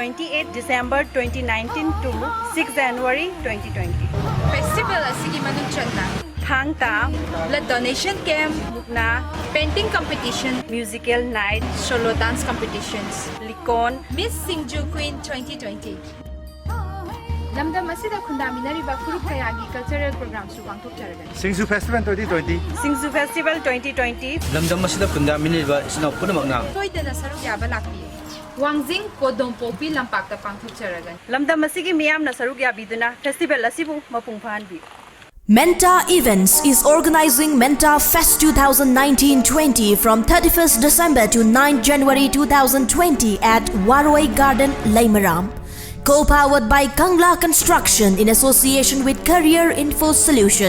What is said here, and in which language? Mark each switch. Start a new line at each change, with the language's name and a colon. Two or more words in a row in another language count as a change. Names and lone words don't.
English: 28 December 2019 to 6 January 2020.
Manipuri: Festival asigi manung chalna Thang Ta,
English: blood donation camp, mukna painting competition, musical night, solo dance competitions, Likon, Miss Singju Queen 2020.
Manipuri: Lamdam asida khundaminariba furup kayagi
English: cultural programs
Manipuri: su pangthokjaragani. Singju Festival 2020. Singju Festival 2020. lamdam asida khundaminariba isna punamakna Soidana saruk yaba lakpi. Wangjing Kodong Popi Lampakta pangthokjaragani. Lamdam asigi miyamna saruk yabiduna festival asibu mapung phanbi.
English: Menta Events is organizing Menta Fest 2019-20 from 31st December to 9 January 2020 at Waroi Garden, Laimaram. Co-powered by Kangla Construction in association with Career Info Solution.